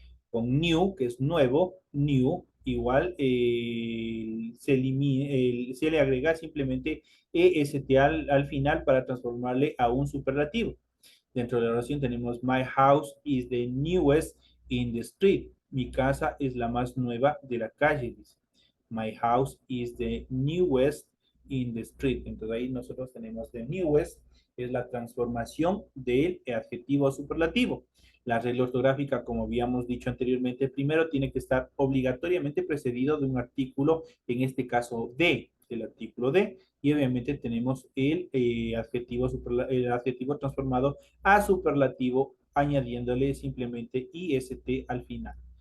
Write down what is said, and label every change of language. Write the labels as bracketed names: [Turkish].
[Spanish] Con new, que es nuevo, new, igual se le agrega simplemente EST al final para transformarle a un superlativo. Dentro de la oración tenemos [English] my house is the newest in the street. [Spanish] Mi casa es la más nueva de la calle, dice. [English] My house is the newest in the street. [Spanish] Entonces ahí nosotros tenemos the newest, es la transformación del adjetivo superlativo. La regla ortográfica, como habíamos dicho anteriormente, primero tiene que estar obligatoriamente precedido de un artículo, en este caso de, el artículo de, y obviamente tenemos el adjetivo transformado a superlativo, añadiéndole simplemente IST al final.